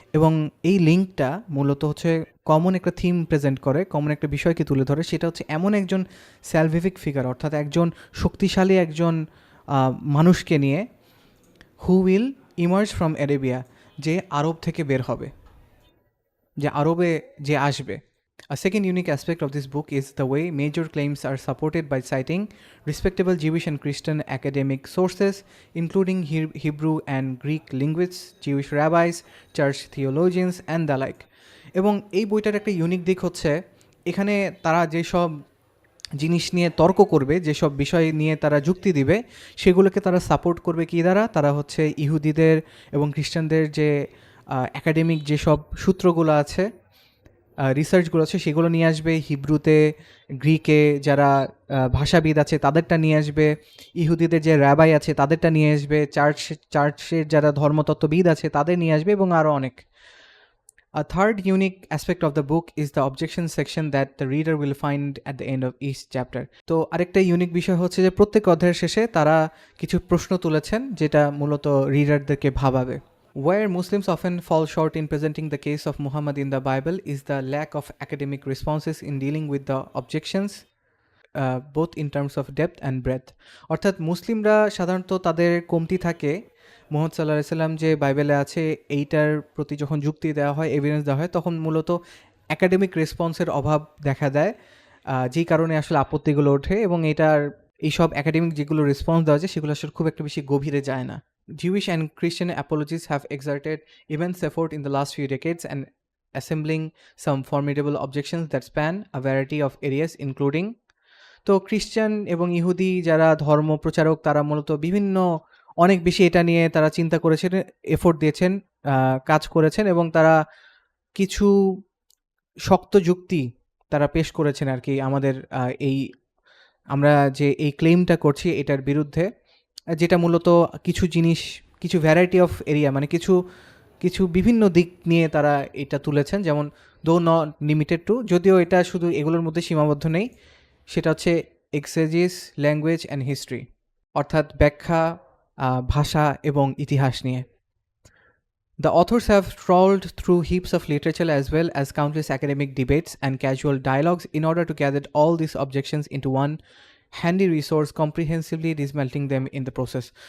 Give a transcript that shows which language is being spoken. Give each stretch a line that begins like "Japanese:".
Bangla: এবং এই লিঙ্কটা মূলত কমন একটা থিম প্রেজেন্ট করে, কমন একটা বিষয়কে তুলে ধরে, সেটা এমন একজন স্যালভিফিক ফিগার, অর্থাৎ একজন শক্তিশালী একজন মানুষকে নিয়ে,
English: who will emerge from Arabia,
Bangla: যে আরব থেকে বের হবে, যে আরবে যে আসবে.
English: A second unique aspect of this book is the way major claims are supported by citing respectable Jewish and Christian academic sources, including Hebrew and Greek linguists, Jewish rabbis, church theologians, and the like.
Bangla: এবং এই বইটার একটা unique দিক এখানে তারা যেসব জিনিস নিয়ে তর্ক করবে, যেসব বিষয় নিয়ে তারা যুক্তি দিবে, সেগুলোকে তারা সাপোর্ট করবে কি দ্বারা, তারা ইহুদিদের এবং খ্রিস্টানদের যে একাডেমিক যেসব সূত্রগুলো আছে, রিসার্চগুলো আছে, সেগুলো নিয়ে আসবে. হিব্রুতে, গ্রিকে যারা ভাষাবিদ আছে তাদেরটা নিয়ে আসবে, ইহুদিদের যে র্যাবাই আছে তাদেরটা নিয়ে আসবে, চার্চের যারা ধর্মতত্ত্ববিদ আছে তাদের নিয়ে আসবে, এবং আরও অনেক.
English: A third unique aspect of the book is the objection section that the reader will find at the end of each chapter.
Bangla: তো আরেকটা ইউনিক বিষয় হচ্ছে যে প্রত্যেক অধ্যায়ের শেষে তারা কিছু প্রশ্ন তুলেছেন যেটা মূলত রিডারদেরকে ভাবাবে.
English: Where Muslims often fall short in presenting the case of Muhammad in the Bible is the lack of academic responses in dealing with the objections, both in terms of depth and breadth.
Bangla: অর্থাৎ মুসলিমরা সাধারণত তাদের কমতি থাকে মুহাম্মদ সাল্লাল্লাহু আলাইহি সাল্লাম যে বাইবেলে আছে এইটার প্রতি যখন যুক্তি দেওয়া হয়, এভিডেন্স দেওয়া হয়, তখন মূলত একাডেমিক রেসপন্সের অভাব দেখা দেয়, যেই কারণে আসলে আপত্তিগুলো ওঠে, এবং এটার এইসব একাডেমিক যেগুলো রেসপন্স দেওয়া যায় সেগুলো আসলে খুব একটা বেশি গভীরে যায় না.
English: Jewish and Christian apologists have exerted immense effort in the last few decades and assembling some formidable objections that span a variety of areas including.
Bangla: তো খ্রিস্টান এবং ইহুদি যারা ধর্ম প্রচারক তারা মূলত বিভিন্ন অনেক বেশি এটা নিয়ে তারা চিন্তা করেছেন, এফোর্ট দিয়েছেন, কাজ করেছেন, এবং তারা কিছু শক্ত যুক্তি তারা পেশ করেছেন আর কি আমাদের এই আমরা যে এই ক্লেমটা করছি এটার বিরুদ্ধে, যেটা মূলত কিছু জিনিস, কিছু ভ্যারাইটি অফ এরিয়া, মানে কিছু কিছু বিভিন্ন দিক নিয়ে তারা এটা তুলেছেন, যেমন
English: though not limited to,
Bangla: যদিও এটা শুধু এগুলোর মধ্যে সীমাবদ্ধ নেই, সেটা হচ্ছে
English: exegesis, language and history,
Bangla: অর্থাৎ ব্যাখ্যা, ভাষা এবং ইতিহাস নিয়ে.
English: The authors have trawled through heaps of literature as well as countless academic debates and casual dialogues in order to gather all these objections into one handy resource, comprehensively dismantling them in the process.